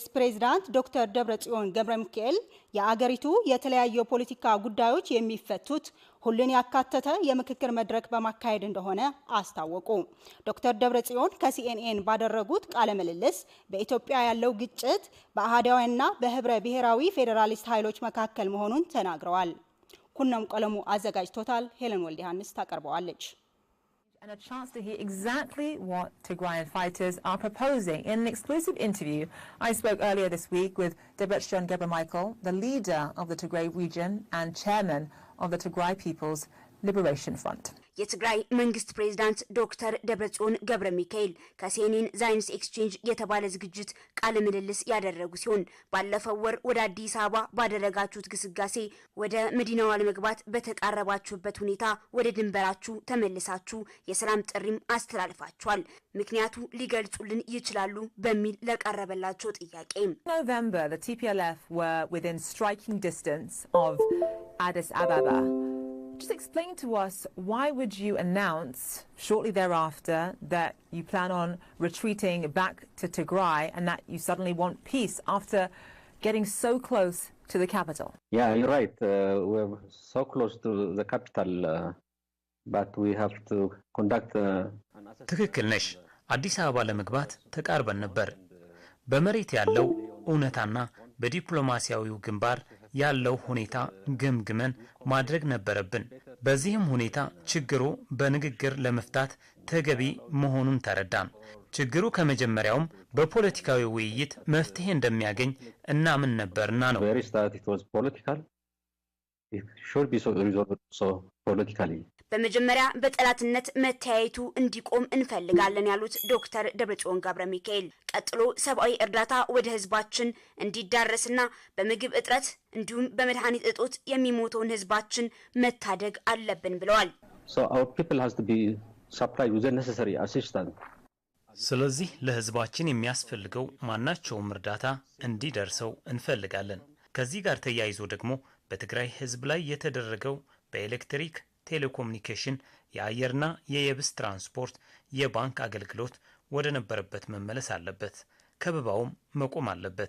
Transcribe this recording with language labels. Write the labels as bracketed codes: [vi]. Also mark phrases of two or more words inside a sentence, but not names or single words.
[am] ፕሬዝዳንት ዶክተር ደብረጽዮን ገብረሚካኤል የአገሪቱ የተለያዩ ፖለቲካ ጉዳዮች የሚፈቱት ሁሉን ያካተተ የምክክር መድረክ በማካሄድ እንደሆነ አስታወቁ። ዶክተር ደብረጽዮን ከሲኤንኤን ባደረጉት ቃለ ምልልስ በኢትዮጵያ ያለው ግጭት በአህዳውያንና በህብረ ብሔራዊ ፌዴራሊስት ኃይሎች መካከል መሆኑን ተናግረዋል። ኩነም ቀለሙ አዘጋጅቶታል። ሄለን ወልደ ዮሐንስ ታቀርበዋለች። [en] And a chance to hear exactly what Tigrayan fighters are proposing. In an exclusive interview, I spoke earlier this week with Debretsion Gebremichael, the leader of the Tigray region and chairman of the Tigray People's Liberation Front. [am] የትግራይ መንግስት ፕሬዝዳንት ዶክተር ደብረጽዮን ገብረሚካኤል ከሲኤንኤን ዛይንስ ኤክስቼንጅ የተባለ ዝግጅት ቃለ ምልልስ ያደረጉ ሲሆን ባለፈው ወር ወደ አዲስ አበባ ባደረጋችሁት ግስጋሴ ወደ መዲናዋ ለመግባት በተቃረባችሁበት ሁኔታ ወደ ድንበራችሁ ተመልሳችሁ የሰላም ጥሪም አስተላልፋችኋል። ምክንያቱ ሊገልጹልን ይችላሉ በሚል ለቀረበላቸው ጥያቄ [en] November, the TPLF were within striking distance of Addis Ababa. Just explain to us, why would you announce shortly thereafter that you plan on retreating back to Tigray and that you suddenly want peace after getting so close to the capital? Yeah, you're right. We're so close to the capital, but we have to conduct an assessment. [am] ትክክል ነሽ። አዲስ አበባ ለመግባት ተቃርበን ነበር። በመሬት ያለው እውነታና በዲፕሎማሲያዊው ግንባር ያለው ሁኔታ ግምግመን ማድረግ ነበረብን። በዚህም ሁኔታ ችግሩ በንግግር ለመፍታት ተገቢ መሆኑን ተረዳን። ችግሩ ከመጀመሪያውም በፖለቲካዊ ውይይት መፍትሄ እንደሚያገኝ እናምን ነበርና ነው። [en] Very start it was political. It should be resolved so politically. [am] በመጀመሪያ በጠላትነት መተያየቱ እንዲቆም እንፈልጋለን ያሉት ዶክተር ደብረጽዮን ገብረሚካኤል ቀጥሎ ሰብአዊ እርዳታ ወደ ህዝባችን እንዲዳረስና በምግብ እጥረት እንዲሁም በመድኃኒት እጦት የሚሞተውን ህዝባችን መታደግ አለብን ብለዋል። [en] So our people has to be supplied with the necessary assistance. [am] ስለዚህ ለህዝባችን የሚያስፈልገው ማናቸውም እርዳታ እንዲደርሰው እንፈልጋለን። ከዚህ ጋር ተያይዞ ደግሞ በትግራይ ህዝብ ላይ የተደረገው በኤሌክትሪክ ቴሌኮሙኒኬሽን የአየርና የየብስ ትራንስፖርት የባንክ አገልግሎት ወደ ነበረበት መመለስ አለበት። ከበባውም መቆም አለበት።